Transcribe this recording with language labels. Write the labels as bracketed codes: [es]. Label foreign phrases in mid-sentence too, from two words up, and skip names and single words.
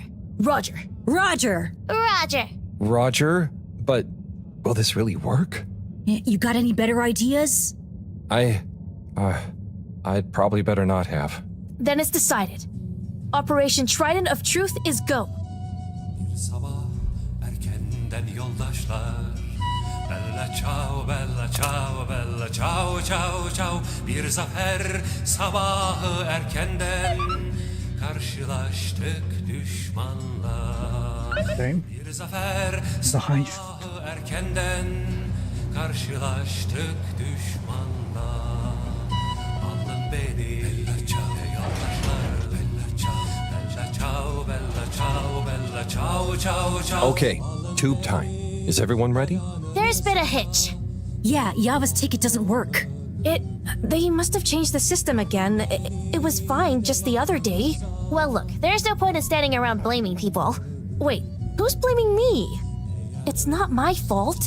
[en] Roger. Roger. Roger. Roger, but will this really work? You got any better ideas? I'd probably better not have. Then it's decided. Operation Trident of Truth is go. [it] Bella ciao, bella ciao, bella ciao, ciao, ciao. [tr] Bir zafer sabahı erkenden karşılaştık düşmanla. Bir zafer sabahı erkenden karşılaştık düşmanla. Alın beni [it] bella ciao, [tr] yoldaşlar [it] bella ciao, bella ciao, bella ciao, bella ciao, ciao, [tr] ciao. [en] Okay, tube time. Is everyone ready? There's been a hitch. Yeah, Yava's ticket doesn't work. They must have changed the system again. It was fine just the other day. Well, look, there's no point in standing around blaming people. Wait, who's blaming me? It's not my fault.